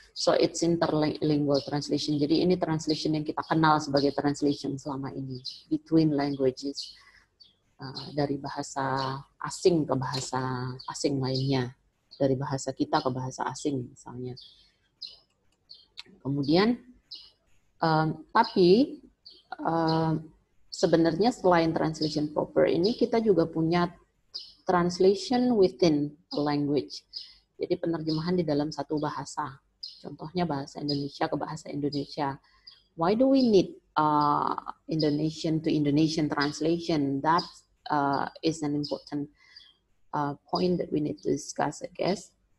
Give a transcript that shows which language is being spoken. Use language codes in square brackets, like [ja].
[en] So it's interlingual translation. [id] Jadi ini translation yang kita kenal sebagai translation selama ini, [en] between languages, [id] dari bahasa asing ke bahasa asing lainnya, dari bahasa kita ke bahasa asing misalnya. Kemudian, tapi sebenarnya selain translation proper ini, kita juga punya [en] translation within a language. [id] Jadi penerjemahan di dalam satu bahasa. Contohnya bahasa Indonesia ke bahasa Indonesia. [en] Why do we need Indonesian to Indonesian translation? That is an important point that we need to discuss, I guess.